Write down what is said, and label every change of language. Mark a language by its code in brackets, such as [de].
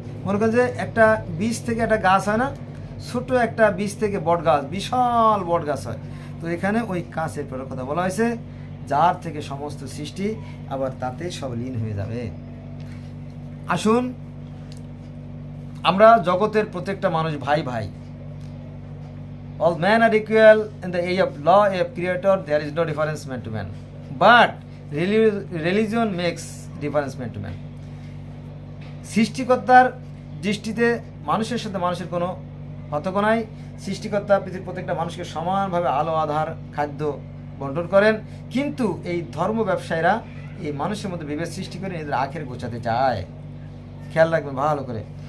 [bn] মনে করেন যে একটা বীজ থেকে একটা গাছ হয় না, ছোট একটা বীজ থেকে বট গাছ, বিশাল বট গাছ হয়। তো এখানে ওই কাচের প্রেরণার কথা বলা হয়েছে, যার থেকে সমস্ত সৃষ্টি, আবার তাতে সব লীন হয়ে যাবে। আসুন, আমরা জগতের প্রত্যেকটা মানুষ ভাই ভাই। [en] All men are equal in the eye of law of creator. There is no difference man to man, but religion makes difference man to man. [bn] সৃষ্টিকর্তার দৃষ্টিতে মানুষের সাথে মানুষের কোনো পার্থক্য নাই। সৃষ্টিকর্তা পৃথিবীর প্রত্যেকটা মানুষকে সমানভাবে আলো, আধার, খাদ্য বন্টন করেন, কিন্তু এই ধর্ম ব্যবসায়ীরা এই মানুষের মধ্যে বিভেদ সৃষ্টি করে নিজেদের আখের গোছাতে চায়। খেয়াল রাখবেন ভালো করে।